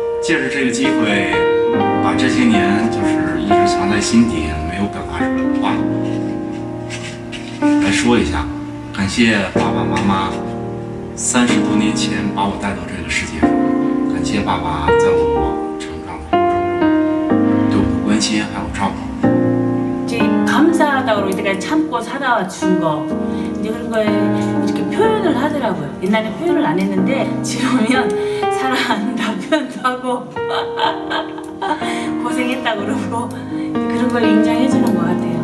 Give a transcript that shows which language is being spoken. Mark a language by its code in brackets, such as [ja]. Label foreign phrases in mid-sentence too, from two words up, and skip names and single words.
[zh] 借着这个机会，把这些年就是一直藏在心底没有表达出来的话来说一下。感谢爸爸妈妈30多年前把我带到这个世界上，感謝爸爸在我成長的過程中對我的關心還有照顧。 [ko] 이제 감사하다고 이때까지 참고 살아와 준 거, 이제 그런 걸 이렇게 표현을 하더라고요. 옛날에 표현을 안 했는데 지금 오면 사랑한다 표현도 하고 고생했다 그러고 그런 걸 인정해 주는 것 같아요.